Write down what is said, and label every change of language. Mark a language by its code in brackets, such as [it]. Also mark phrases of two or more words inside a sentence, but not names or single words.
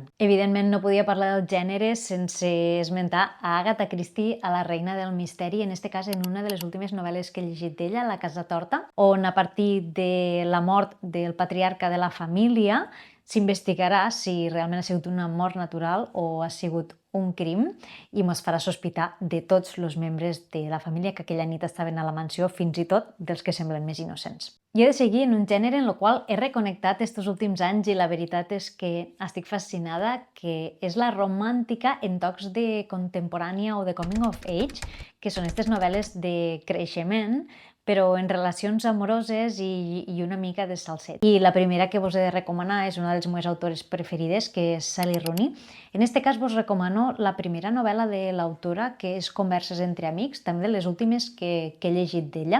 [ca] Evidentment no podia parlar del gènere sense esmentar a Agatha Christie, a la reina del misteri, en este cas en una de les últimes novel·les que he llegit d'ella, La casa torta, on a partir de la mort del patriarca de la família s'investigarà si realment ha sigut una mort natural o ha sigut un crim, i ens farà sospitar de tots els membres de la família que aquella nit estaven a la mansió, fins i tot dels que semblen més innocents. I he de seguir en un gènere en el qual he reconnectat estos últims anys, i la veritat és que estic fascinada, que és la romàntica en tocs de contemporània o de [en] coming of age, [ca] que són aquestes novel·les de creixement, però en relacions amoroses i una mica de salset. I la primera que vos he de recomanar és una de les meves autores preferides, que és Sally Rooney. En este cas vos recomano la primera novel·la de l'autora, que és Converses entre amics, també de les últimes que he llegit d'ella.